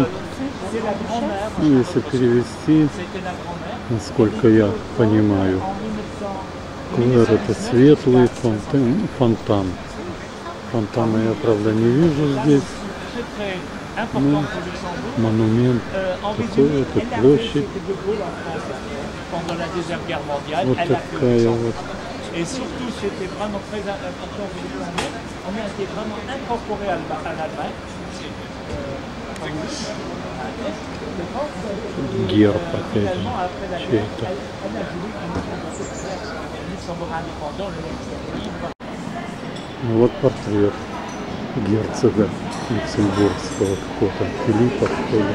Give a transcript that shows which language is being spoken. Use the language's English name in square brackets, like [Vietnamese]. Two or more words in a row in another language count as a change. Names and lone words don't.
[Russian] Если перевести, насколько я понимаю, Клэр — это светлый, фонтан. Фонтана я, правда, не вижу здесь. Но монумент такой, это площадь. Вот такая вот. [French] Et surtout, c'était vraiment très important pour nous. On a été vraiment incorporé à l'Allemagne. [Russian] Герб опять же. Чей это? Ну вот портрет герцога люксембургского какого-то Филиппа, что ли.